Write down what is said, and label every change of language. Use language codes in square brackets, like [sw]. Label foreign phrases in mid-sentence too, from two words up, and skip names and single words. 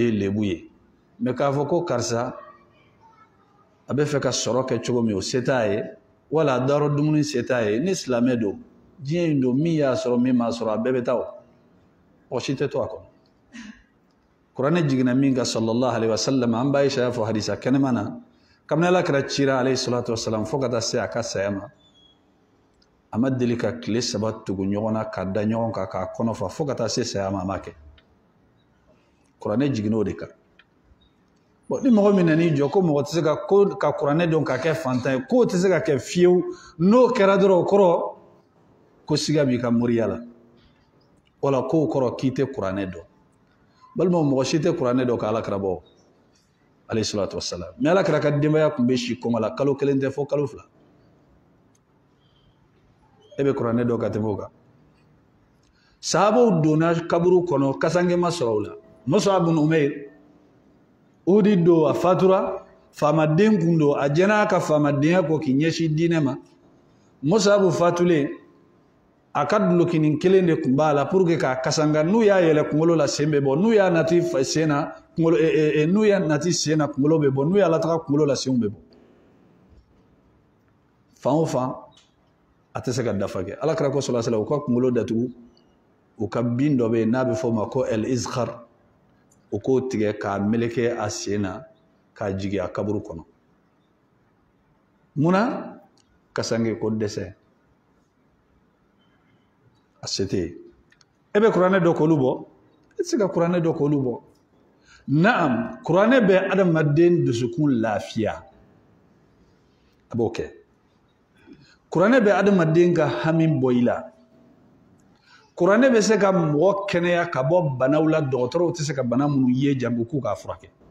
[bm] ye lebu ye mais k'a fɔ ko karisa a bɛ fɛ ka sɔrɔ kɛ cogo min o se t'a ye wala a dayɔrɔ dumuni se t'a ye ni silamɛ don diɲɛ in don min y'a sɔrɔ min m'a sɔrɔ a bɛɛ bɛ taa o mɔgɔ si tɛ to a kɔnɔ kuranɛ jiginna min kan [ar] صلى الله عليه وسلم [bm] an b'a Aisha y'a fɔ hadisa kɛnɛma na kabini Ala kira cira [ar] عليه الصلاة والسلام [bm] fo ka taa se a ka saya ma a ma deli ka tile 3 tugu ɲɔgɔn na ka da ɲɔgɔn kan k'a kɔnɔ fa fo ka taa se saya ma a ma kɛ kuranɛ jiginn'o de kan bon ni mɔgɔ min nan'i jɔ ko mɔgɔ tɛ se ka kuranɛ dɔn ka kɛ fantan ye k'o tɛ se ka kɛ fiyewu n'o kɛra dɔrɔn o kɔrɔ ko siga b'i ka moriya la wala k'o kɔrɔ k'i tɛ kuranɛ dɔn balima mɔgɔ si tɛ kuranɛ dɔn ka Alakira bɔ [ar] عليه الصلاة والسلام [bm] mais Alakira ka denbaya tun bɛ si kɔngɔ la kalo 1 tɛ fo kalo 2 e bɛ kuranɛ dɔn ka tɛmɛ o kan sahabaw donna kaburu kɔnɔ kasange ma sɔrɔ o la Mus'ab ibn Umayr Uhudi don a fatura faamaden kun don a jɛna a ka faamadenya kɔ k'i ɲɛsin diinɛ ma Mus'ab fatulen a ka dulokinin kelen de tun b'a la [fr] pour que [bm] k'a kasanga n'u y'a yɛlɛ kunkolo la sen bɛ bɔ n'u y'a nati sen na n'u y'a nati sen na kunkolo bɛ bɔ n'u y'a lataga kunkolo la senw bɛ bɔ fan o fan a tɛ se ka dafa kɛ Alakira ko [ar] صلى الله عليه وسلم [bm] u ka kunkolo datugu u ka bin dɔ bɛ yen n'a bɛ fɔ o ma ko al-izkhar u k'o tigɛ k'a meleke a sen na k'a jigin a kaburu kɔnɔ munna kasange ko dɛsɛ a se tɛ yen e bɛ kuranɛ dɔn k'olu bɔ e tɛ se ka kuranɛ dɔn k'olu bɔ naam kuranɛ bɛ adamaden dusukun lafiya a b'o kɛ kuranɛ bɛ adamaden ka hami bɔ i la kuranɛ bɛ se ka mɔgɔ kɛnɛya ka bɔ banaw la dɔgɔtɔrɔw tɛ se ka bana minnu ye jango k'u k'a furakɛ